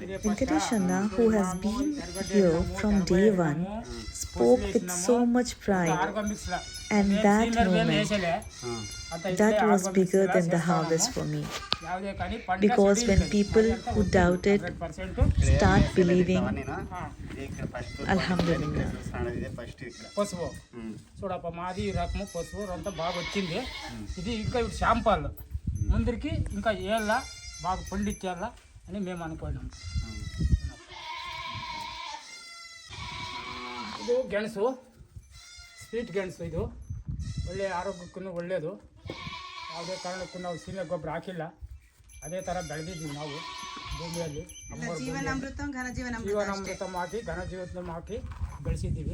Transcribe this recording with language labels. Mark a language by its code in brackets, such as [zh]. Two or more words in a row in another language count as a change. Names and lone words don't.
[en] Venkatesh Anna, who has been here from day one, spoke with so much pride, and that moment, that was bigger than the harvest for me. Because when people who doubted start believing, Alhamdulillah. [te] పసుపు చూడప్ప మాది ఈ రకము పసుపు అంతా బాగా వచ్చింది. ఇది ఇంకా ఇప్పుడు శాంపాల్ ముందరికి ఇంకా ఏళ్ళ బాగా పండించేళ్ళ అని మేము అనుకున్నాం. [kn] ಇದು ಗೆಣಸು ಸ್ವೀಟ್ ಗೆಣಸು. ಇದು ಒಳ್ಳೆ ಆರೋಗ್ಯಕ್ಕೂ ಒಳ್ಳೆಯದು. ಯಾವುದೇ ಕಾರಣಕ್ಕೂ ನಾವು ಸೀಮೆ ಗೊಬ್ಬರ ಹಾಕಿಲ್ಲ. ಅದೇ ಥರ ಬೆಳೆದಿದ್ದೀವಿ ನಾವು ಭೂಮಿಯಲ್ಲಿ. ಜೀವನಾಮೃತ ಹಾಕಿ ಘನಜೀವಾಮೃತ ಹಾಕಿ ಬೆಳೆಸಿದ್ದೀವಿ.